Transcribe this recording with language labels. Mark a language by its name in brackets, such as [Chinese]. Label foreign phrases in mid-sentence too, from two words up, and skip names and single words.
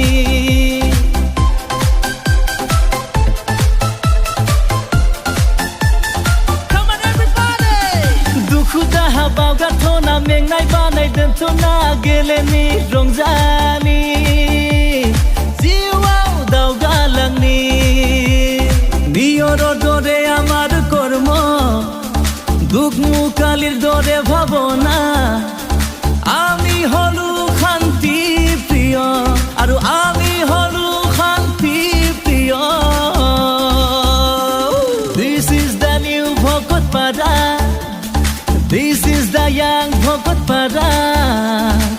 [Bodo] दुखु दाहा बावगारथ'ना मेंनाय बानाय दोनथ'ना गेलेनि रंजानि जिउआव दावगालांनि [Assamese] বিয়ৰৰ দৰে আমাৰ কৰ্ম দুখ মুকালিৰ দৰে ভাৱনা আমি হলো শান্তি প্ৰিয় আৰু আমি হলো শান্তি প্ৰিয় [English] This is the new ভকতপাৰা This is the young ভকতপাৰা